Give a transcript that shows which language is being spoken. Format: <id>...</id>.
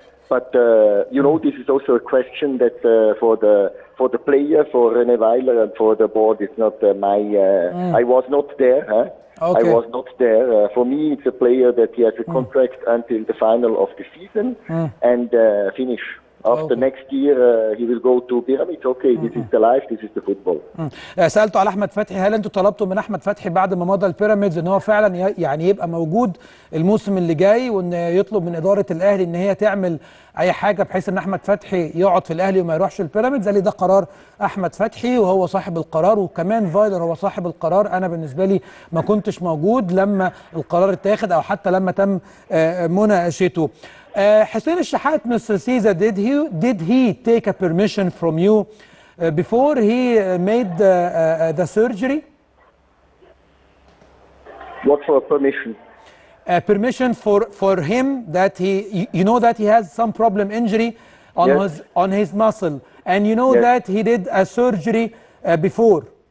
<en>But you know, this is also a question that for the player, for René Weiler, and for the board, it's not my. I was not there. Okay. I was not there. For me, it's a player that he has a contract until the final of the season and finish. After next year, he will go to Pyramids. Okay, this is the life, this is the football.</en> <ar>سألته على أحمد فتحي، هل أنتوا طلبتوا من أحمد فتحي بعد ما مضى البيراميدز إن هو فعلا يعني يبقى موجود الموسم اللي جاي، وإن يطلب من إدارة الأهلي إن هي تعمل أي حاجة بحيث إن أحمد فتحي يقعد في الأهلي وما يروحش البيراميدز؟ قال لي ده قرار أحمد فتحي وهو صاحب القرار، وكمان فايلر هو صاحب القرار. أنا بالنسبة لي ما كنتش موجود لما القرار اتاخد أو حتى لما تم مناقشته.</ar> <en>Hussein Shahat, Mr. Seiza, did he take a permission from you before he made the surgery? What for permission? Permission for him that you know that he has some problem injury on his muscle, and you know that he did a surgery before.</en>